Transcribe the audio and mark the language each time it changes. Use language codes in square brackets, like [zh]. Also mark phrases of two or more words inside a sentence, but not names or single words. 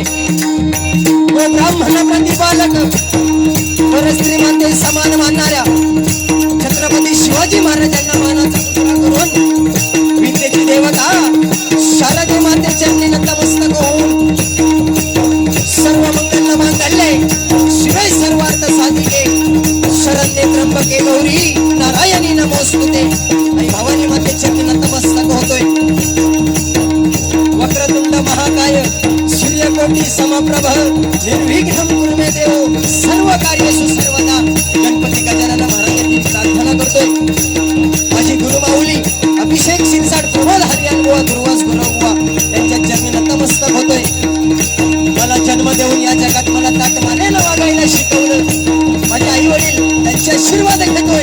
[mr] व ब्राह्मण प्रतिपालक परस्त्री माते समान मानणाऱ्या छत्रपती शिवाजी महाराजांना मानाचा पुतळा करून विद्येची देवता शारदे माते चरणी नतमस्तक होऊन [sa] सर्व मंगल मांगल्ये शिवाय सर्वार्थ साधिके शरण्ये त्र्यंबके गौरी नारायणी नमोस्तुते. [mr] आणि भवानी माते चरणी नतमस्तक होतोय. [sa] वक्रतुंड महाकाय सूर्यकोटी समप्रभ निर्विघ्नं कुरु मे देव सर्व कार्येषु सर्वदा. [mr] गणपती गजानन महाराजांची प्रार्थना करतोय. माझी गुरुमाऊली अभिषेक शिरसाट प्रमोद हरियान बुवा दुर्वास गुरुबुवा यांच्या चरणी नतमस्तक होतोय. मला जन्म देऊन या जगात मला ताट मानेनं वागायला शिकवलं माझे आई वडील त्यांचे आशीर्वाद घेतोय.